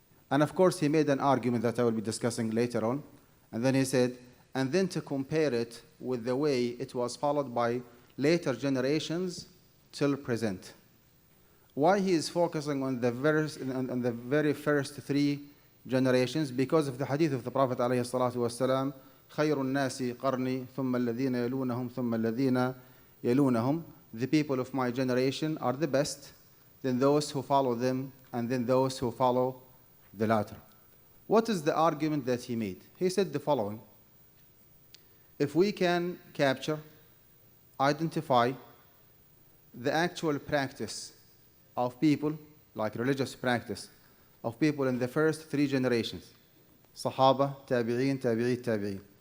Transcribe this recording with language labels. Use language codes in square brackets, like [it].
[en] And of course, he made an argument that I will be discussing later on. And then he said, and then to compare it with the way it was followed by later generations till present. Why he is focusing on the very first 3 generations? Because of the hadith of the Prophet ﷺ, [ar] خير الناس قرني ثم الذين يلونهم ثم الذين يلونهم. [en] The people of my generation are the best, then those who follow them, and then those who follow the latter. What is the argument that he made? He said the following: if we can capture, identify the actual practice of people, like religious practice of people in the first 3 generations, Sahaba, Tabi'een, Tabi'een,